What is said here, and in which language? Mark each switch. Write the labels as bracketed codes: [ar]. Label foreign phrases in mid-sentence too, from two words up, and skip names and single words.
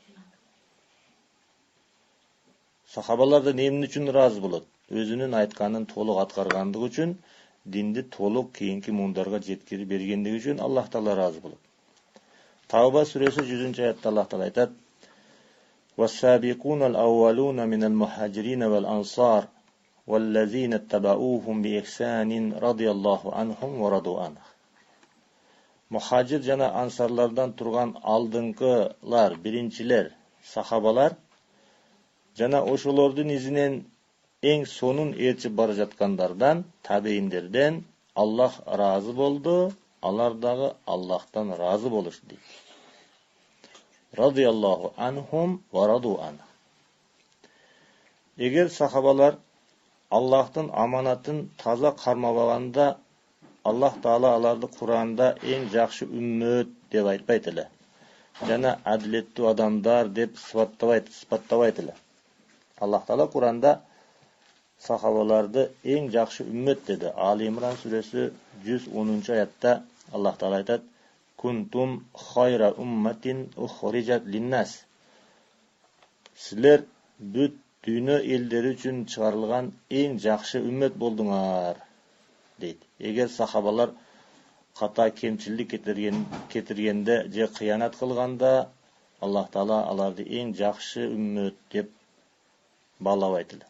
[ky] Сахабалардан эмне үчүн ыраазы болот? Өзүнүн айтканын толук аткаргандыгы үчүн, динди толук кийинки муундарга жеткирип бергендиги үчүн Аллах Таала ыраазы болот. Тавба сүрөсү 100-аятта Аллах Таала айтат: [ar] "والسابقون الأولون من المهاجرين والأنصار والذين اتبعوهم بإحسان رضي الله عنهم ورضوا عنه." [ky] Мухаджир жана ансарлардан турган алдыңкылар, биринчилер, сахабалар жана ошолордун изинен эң сонун ээрчип бара жаткандардан, табейиндерден Аллах ыраазы болду, алар дагы Аллахтан ыраазы болушту дейт. [ar] رضي الله عنهم ورضوا عنه. [ky] Эгер сахабалар Аллахтын аманатын таза кармабаганда, Аллах Таала аларды Куранда эң жакшы үммөт деп айтпайт эле. Жана адилеттүү адамдар деп сыпаттабайт эле. Аллах Таала Куранда сахабаларды эң жакшы үммөт деди. Али Имран сүрөсү 110-аятта Аллах Таала айтат: [ar] "كنتم خير أمة أخرجت للناس." [ky] Силер бүт дүйнө элдери үчүн чыгарылган эң жакшы үммөт болдуңар дейт. Эгер сахабалар ката кемчилдик кетиргенде же кыянат кылганда, Аллах Таала аларды эң жакшы үммөт деп баалабайт эле.